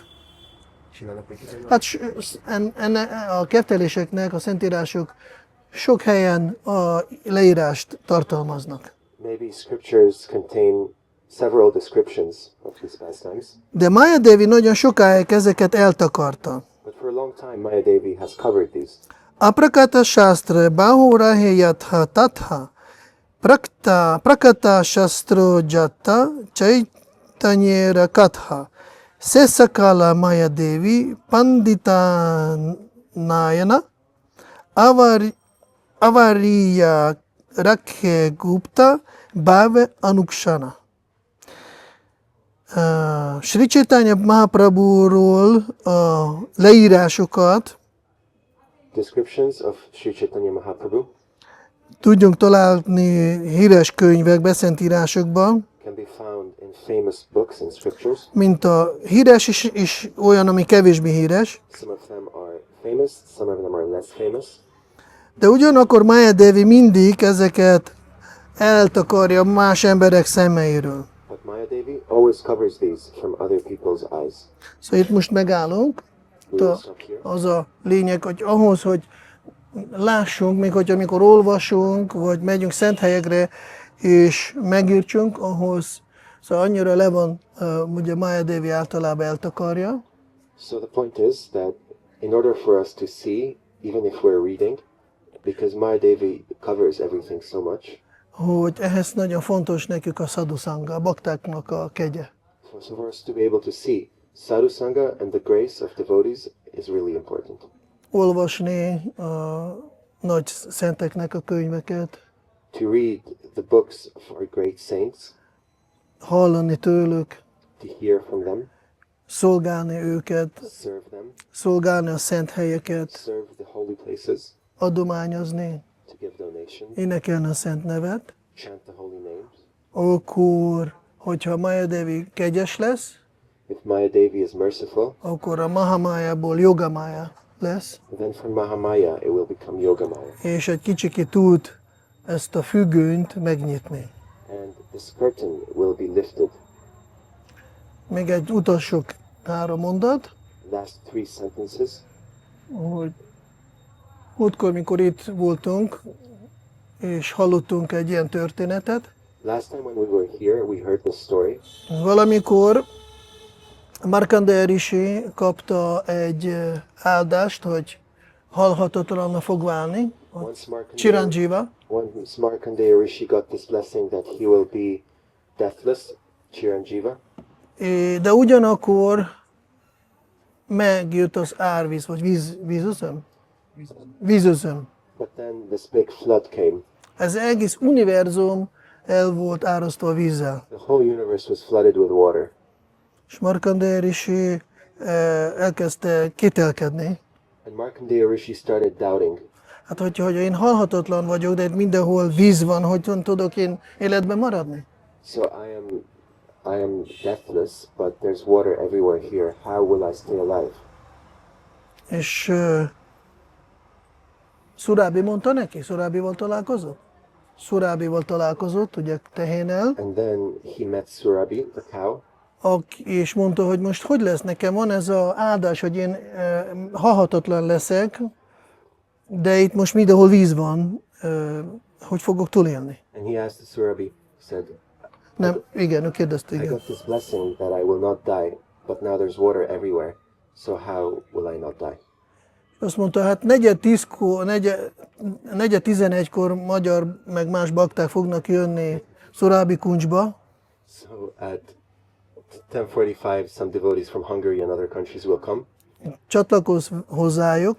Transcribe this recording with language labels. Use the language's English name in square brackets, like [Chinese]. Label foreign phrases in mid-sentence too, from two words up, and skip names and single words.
[Hungarian] Hát a kefteléseknek a szentírások sok helyen a leírást tartalmaznak. [English] Maybe scriptures contain several descriptions of these pastimes, [Hungarian] De Maya Devi nagyon sokáig ezeket eltakarta. [English] but for a long time Maya Devi has covered these. [Bangla] অপ্রকট শাস্ত্র বহুরহে যথা তথা প্রকট শাস্ত্রে যত চৈতন্যের কথা সেসকল মায়া দেবী পণ্ডিত নয়ন আবরিয়া রাখে গুপ্ত ভাবে অনুক্ষণ. [Hungarian] Sri Chaitanya Mahaprabhuról a leírásokat [English] Descriptions of Sri Chaitanya Mahaprabhu [Hungarian] tudjunk találni híres könyvekben, szentírásokban, [English] can be found in famous books and scriptures. [Hungarian] mint a híres is olyan, ami kevésbé híres, [English] Some of them are famous, some of them are less famous. [Hungarian] de ugyanakkor Maya Devi mindig ezeket eltakarja más emberek szemeiről. [English] But Maya Devi always covers these from other people's eyes. [Hungarian] Szóval itt most megállunk. [English] We will stop here. [Hungarian] Az a lényeg, hogy ahhoz, hogy lássunk, még hogy amikor olvasunk, vagy megyünk szent helyekre, és megértsünk, ahhoz, szóval annyira le van, ugye Maya Devi általában eltakarja, [English] So the point is that in order for us to see, even if we're reading, because Maya Devi covers everything so much, [Hungarian] hogy ehhez nagyon fontos nekük a sadhusanga, a baktáknak a kegye. [English] so for us to be able to see, [Sanskrit] sadhu sangha [English] and the grace of devotees is really important. [Hungarian] Olvasni a nagy szenteknek a könyveket, [English] To read the books of our great saints, [Hungarian] hallani tőlük, [English] to hear from them, [Hungarian] szolgálni őket, [English] serve them, [Hungarian] szolgálni a szent helyeket, [English] serve the holy places, [Hungarian] adományozni, [English] to give donations, [Hungarian] énekelni a szent nevet, [English] chant the holy names. [Hungarian] akkor, hogyha Maya Devi kegyes lesz, [English] If Maya Devi is merciful, [Hungarian] akkor a Mahamájából Jogamája lesz, [English] then from Mahamaya it will become Yogamaya. [Hungarian] és egy kicsikét tud ezt a függönyt megnyitni. [English] And this curtain will be lifted. [Hungarian] Még egy utolsó 3 mondat, [English] Last 3 sentences. [Hungarian] hogy múltkor, mikor itt voltunk, és hallottunk egy ilyen történetet, [English] Last time when we were here, we heard this story. [Hungarian] valamikor Markandeya Rishi kapta egy áldást, hogy halhatatlanul fog válni, Chiranjiva, [English] Once Markandeya Rishi got this blessing that he will be deathless, Chiranjiva, [Hungarian] de ugyanakkor megjött az árvíz, vagy vízözöm. [English] but then this big flood came. [Hungarian] Ez egész univerzum el volt árasztva vízzel. [English] The whole universe was flooded with water. [Hungarian] És Markandeya Rishi elkezdte kételkedni. [English] And Markandeya Rishi started doubting. [Hungarian] Hát, hogyha én halhatatlan vagyok, de itt mindenhol víz van, hogyan tudok én életben maradni? [English] So I am deathless, but there's water everywhere here. How will I stay alive? [Hungarian] És Surabhi mondta neki, Surabhival találkozott? Surabhival találkozott, ugye tehénnel, [English] And then he met Surabhi, the cow, [Hungarian] és mondta, hogy most hogy lesz nekem, van ez az áldás, hogy én halhatatlan leszek, de itt most mindenhol víz van, hogy fogok túlélni? [English] and he asked Surabhi, he said, [Hungarian] Nem, igen, ő kérdezte, [English] I [Hungarian] igen. [English] got this blessing that I will not die, but now there's water everywhere. so how will I not die? [Hungarian] Azt mondta, hát 4:11-kor magyar meg más bakták fognak jönni Surabhi Kunjba, [English] So at 10:45, some devotees from Hungary and other countries will come. [Hungarian] csatlakozz hozzájuk,